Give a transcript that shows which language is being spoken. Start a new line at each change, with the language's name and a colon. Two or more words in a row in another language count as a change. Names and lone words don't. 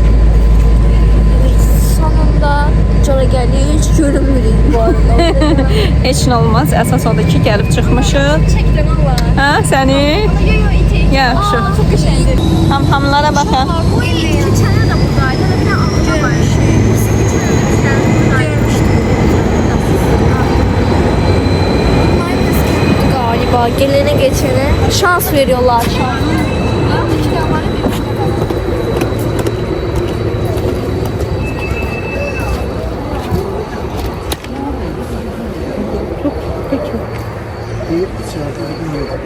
Turkish: Sonunda Ucara geldik.
Azerbaijani: Hiç görünmürük bu arada. Heç nə olmaz. Əsas odur ki, gəlib çıxmışıq. Çəkilmə var. Hə, səni? Yo, itik. Yaxşı. Çok qəşəngdir. Hamhamlara baxın. Bu il keçən il də buradaydı. Bir də alma var.
Turkish: Galiba gelene geçene şans veriyorlar. Bir içeride bir gün yok.